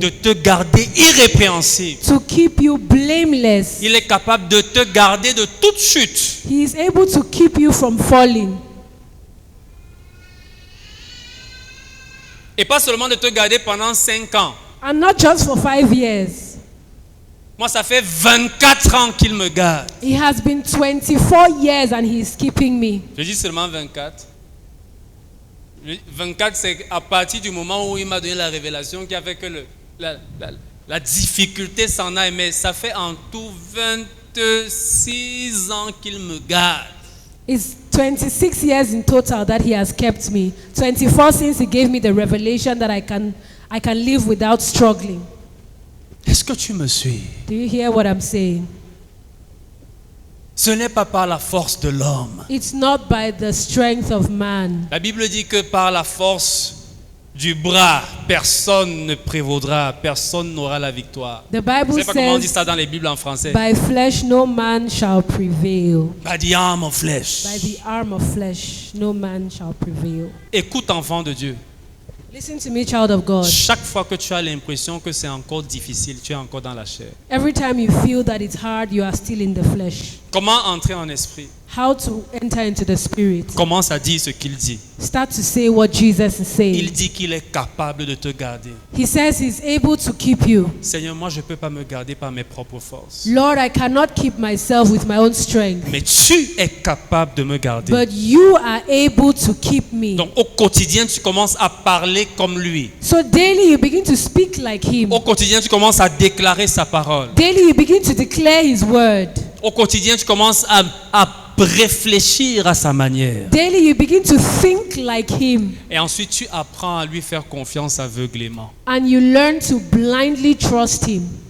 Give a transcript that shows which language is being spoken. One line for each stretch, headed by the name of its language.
French: de te garder irrépréhensible.
English: to keep you blameless.
French: Il est capable de te garder de toute chute.
English: He is able to keep you from falling.
French: Et pas seulement de te garder pendant 5 ans.
English: And not just for 5 years.
French: Moi, ça fait 24 ans qu'il me garde.
English: It has been 24 years and he is keeping me.
French: Je dis seulement 24. 24, c'est à partir du moment où il m'a donné la révélation qui a fait que la difficulté s'en aille. Mais ça fait en tout 26 ans qu'il me garde.
English: It's 26 years in total that he has kept me. 24 since he gave me the revelation that I can live without struggling.
French: Est-ce que tu me suis?
English: Do you hear what I'm saying?
French: Ce n'est pas par la force de l'homme.
English: It's not by the strength of man.
French: La Bible dit que par la force du bras, personne ne prévaudra, personne n'aura la victoire.
English: The
French: Je ne
English: Bible
French: sais pas comment on dit
English: says,
French: ça dans les Bibles en français.
English: by flesh no man shall prevail. By the arm of flesh. By the arm of flesh no man shall prevail.
French: Écoute, enfant de Dieu.
English: Listen to me, child of God.
French: Chaque fois que tu as l'impression que c'est encore difficile, tu es encore dans la chair.
English: Every time you feel that it's hard, you are still in the flesh.
French: Comment entrer en esprit?
English: How to enter into the spirit?
French: Commence à dire ce qu'il dit.
English: Start to say what Jesus is
French: Il
English: saying.
French: dit qu'il est capable de te garder.
English: He says he's able to keep you.
French: Seigneur, moi je ne peux pas me garder par mes propres forces.
English: Lord, I cannot keep myself with my own strength,
French: Mais tu es capable de me garder.
English: but you are able to keep me.
French: Donc au quotidien, tu commences à parler comme lui.
English: So daily you begin to speak like him.
French: Au quotidien, tu commences à déclarer sa parole.
English: Daily you begin to declare his word.
French: Au quotidien, tu commences à réfléchir à sa manière.
English: Daily you begin to think like him.
French: Et ensuite, tu apprends à lui faire confiance aveuglément.
English: And you learn to blindly trust him.